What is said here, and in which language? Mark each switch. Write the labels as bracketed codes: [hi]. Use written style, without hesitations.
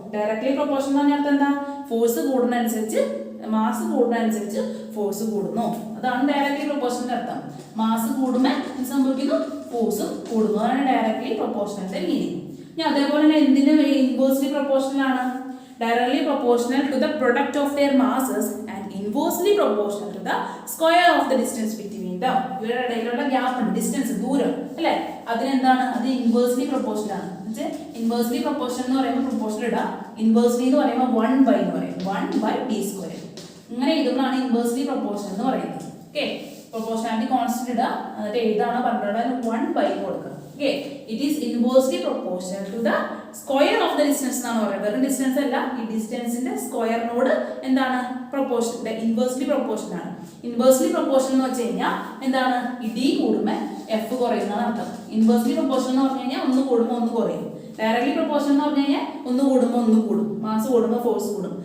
[ml] Directly proportion എന്ന് പറഞ്ഞാൽ എന്താ? ഫോഴ്സ് കൂടുന്നതനുസരിച്ച്, മാസ് കൂടുന്നതനുസരിച്ച് ഫോഴ്സ് കൂടുന്നു. അതാണ് ഡയറക്ട്ലി പ്രൊപ്പോർഷന്റെ അർത്ഥം. മാസ് കൂടുമ്പോൾ എന്ത് സംഭവിക്കുന്നു? ഫോഴ്സും കൂടുന്നു. അതാണ് ഡയറക്ട്ലി പ്രൊപ്പോർഷണലിന്റെ മീനിങ്. ഇനി അതേപോലെ തന്നെ എന്തിന് ഇൻവേഴ്സ്ലി പ്രൊപ്പോർഷണൽ ആണ്? [en] Directly proportional to the product of their masses and inversely proportional to the square of the distance between them. [ml] ഇവരുടെ ഇടയിലുള്ള ഗ്യാപ്പ്, ഡിസ്റ്റൻസ്, ദൂരം അല്ലേ? അതിനെന്താണ്? അത് ഇൻവേഴ്സ്ലി പ്രൊപ്പോർഷണൽ ആണ്. ഇൻവേഴ്സ്ലി പ്രൊപ്പോർഷണൽ എന്ന് പറയുമ്പോൾ പ്രൊപ്പോർഷണൽ ഇടാം. ഇൻവേഴ്സ്ലി എന്ന് പറയുമ്പോൾ 1/, എന്ന് പറയും. 1/d². ഇങ്ങനെ എഴുതുമ്പോഴാണ് ഇൻവേഴ്സ്ലി പ്രൊപ്പോർഷണൽ എന്ന് പറയുന്നത്. ഓക്കെ, പ്രൊപ്പോർഷണാലിറ്റി കോൺസ്റ്റന്റ് ഇടുക, എന്നിട്ട് എഴുതാണ് പറഞ്ഞിട്ടുള്ളത് 1/, കൊടുക്കുക. [en] Okay, it is inversely proportional to the square of the distance [ml] എന്നാണ് പറയുന്നത്. വെറും ഡിസ്റ്റൻസ് അല്ല, ഈ ഡിസ്റ്റൻസിന്റെ സ്ക്വയറിനോട് എന്താണ്? പ്രൊപ്പോർഷൻ, ഇൻവേഴ്സ്ലി പ്രൊപ്പോർഷൻ ആണ്. ഇൻവേഴ്സ്ലി പ്രൊപ്പോർഷൻ എന്ന് വെച്ച് കഴിഞ്ഞാൽ എന്താണ്? ഈ d കൂടുമ്പോൾ എഫ് കുറയുന്നതാണ് അർത്ഥം. ഇൻവേഴ്സ്ലി പ്രൊപ്പോർഷണൽ എന്ന് പറഞ്ഞു കഴിഞ്ഞാൽ ഒന്ന് കൂടുമ്പോൾ ഒന്ന് കുറയും. ഡയറക്ട്ലി പ്രൊപ്പോർഷണൽ എന്ന് പറഞ്ഞു കഴിഞ്ഞാൽ ഒന്ന് കൂടുമ്പോൾ ഒന്ന് കൂടും, മാസ് കൂടുമ്പോൾ ഫോഴ്സ് കൂടും.